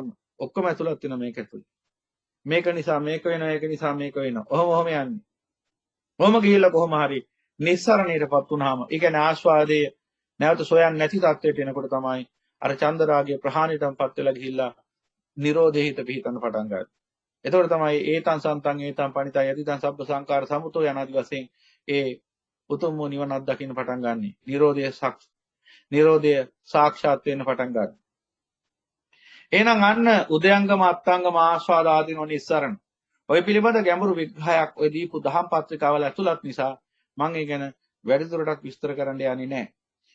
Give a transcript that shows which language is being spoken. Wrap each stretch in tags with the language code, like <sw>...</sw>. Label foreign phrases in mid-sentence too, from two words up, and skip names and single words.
<si>ඔක්කොම ඇතුළත් වෙනවා මේක ඇතුළේ. මේක නිසා මේක වෙනවා, ඒක නිසා මේක වෙනවා. ඔහොම යන්නේ. ඔහොම ගිහිල්ලා කොහොම හරි නිස්සරණයටපත් වුනහම ඒ කියන්නේ ආස්වාදයේ නැවත සොයන්නේ නැති තත්ත්වයට එනකොට තමයි අර චන්දරාගයේ ප්‍රහාණයටපත් වෙලා ගිහිල්ලා නිරෝධේ හිත පිහිටන්න පටන් ගන්නවා. එතකොට තමයි</si> <pi>ඒතං සන්තං ඒතං පණිතය යදිදං සබ්බ සංකාර සමුතෝ</pi> <si>යනාදි වශයෙන් ඒ උතුම් වූ නිවන අත්දකින්න පටන් ගන්නෙ. නිරෝධය සාක්ෂාත් වෙන්න පටන් ගන්නවා. එහෙනම් අන්න උදයංගම අත්ංගම ආස්වාද ආදීනෝ නිස්සරණ. ඔය පිළිබඳ ගැඹුරු විග්‍රහයක් ඔය දීපු දහම් පත්‍රිකාවල ඇතුළත් නිසා මම ඒ ගැන වැඩිදුරටත් විස්තර කරන්න යන්නේ නැහැ.</si>